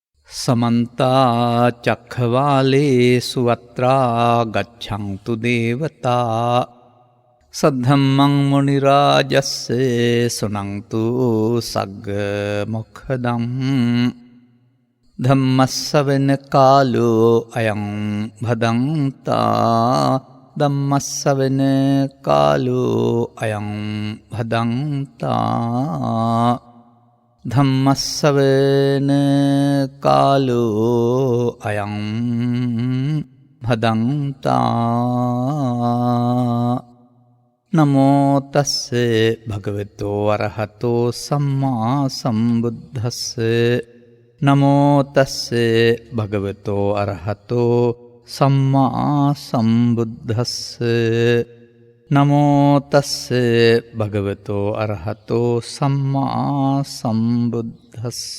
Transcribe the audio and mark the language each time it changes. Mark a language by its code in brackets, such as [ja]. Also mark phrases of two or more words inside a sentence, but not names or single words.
[pi] समन्ता चक्रवालेषु अत्रा गच्छन्तु देवता सद्धम्मं मुनिराजस्य सुनन्तु सग्गमुखदं धम्मस्सवන कालो अयं भदन्ता धम्मस्सवන कालो अयं भदन्ता ධම්මස්සවන කාලෝ අයං භදන්තා නමෝ තස්ස භගවතෝ අරහතෝ සම්මා සම්බුද්දස්ස නමෝ තස්ස භගවතෝ අරහතෝ සම්මා සම්බුද්දස්ස නමෝ තස්ස භගවතෝ අරහතෝ සම්මා සම්බුද්දස්ස